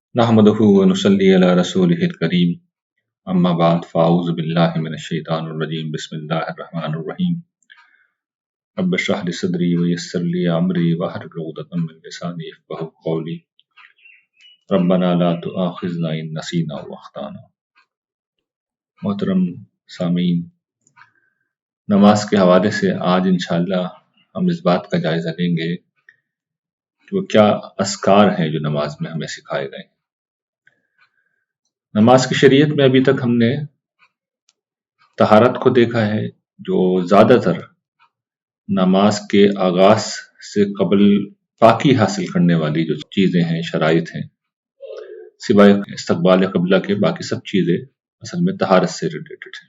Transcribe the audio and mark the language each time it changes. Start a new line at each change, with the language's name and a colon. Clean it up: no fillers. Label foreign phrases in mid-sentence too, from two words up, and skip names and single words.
Arabic: نحمده ونصلي على رسوله الكريم أما بعد فأعوذ بالله من الشيطان الرجيم بسم الله الرحمن الرحيم رب اشرح لي صدري ويسر لي أمري واحلل عقدة من لساني يفقهوا قولي ربنا لا تؤاخذنا إن نسينا وأخطأنا.
Urdu: محترم سامعین، نماز کے حوالے سے آج ان شاء اللہ ہم اس بات کا جائزہ لیں گے کہ وہ کیا اذکار ہیں جو نماز میں ہمیں سکھائے گئے. نماز کی شریعت میں ابھی تک ہم نے طہارت کو دیکھا ہے، جو زیادہ تر نماز کے آغاز سے قبل پاکی حاصل کرنے والی جو چیزیں ہیں، شرائط ہیں، سوائے استقبال قبلہ کے باقی سب چیزیں اصل میں طہارت سے ریلیٹڈ ہیں.